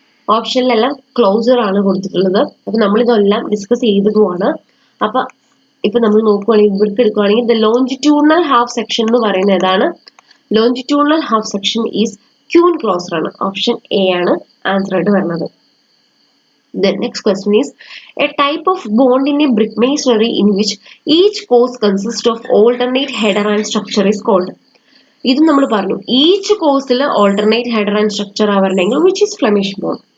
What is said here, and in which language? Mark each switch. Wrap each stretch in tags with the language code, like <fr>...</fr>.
<ml>ഓപ്ഷനിലെല്ലാം closer ആണ് കൊടുത്തിട്ടുള്ളത്. അപ്പൊ നമ്മൾ ഇതെല്ലാം ഡിസ്കസ് ചെയ്തതുമാണ്. അപ്പൊ ഇപ്പൊ നമ്മൾ നോക്കുവാണെങ്കിൽ ബ്രിക്ക് എടുക്കുവാണെങ്കിൽ ദ ലോഞ്ചിറ്റ്യൂഡിനൽ ഹാഫ് സെക്ഷൻ എന്ന് പറയുന്നത് ഏതാണ്? Longitudinal half section is queen closer ആണ്. ഓപ്ഷൻ എ ആണ് ആൻസർ ആയിട്ട് വരുന്നത്.</ml> <en>The next question is a type of bond in a brick masonry in which each course consists of alternate header and structure is called.</en> <ml>ഇത് നമ്മൾ പറഞ്ഞു, each കോഴ്സിൽ alternate header and structure ആവണമെങ്കിൽ</ml> <en>Which is Flemish bond.</en>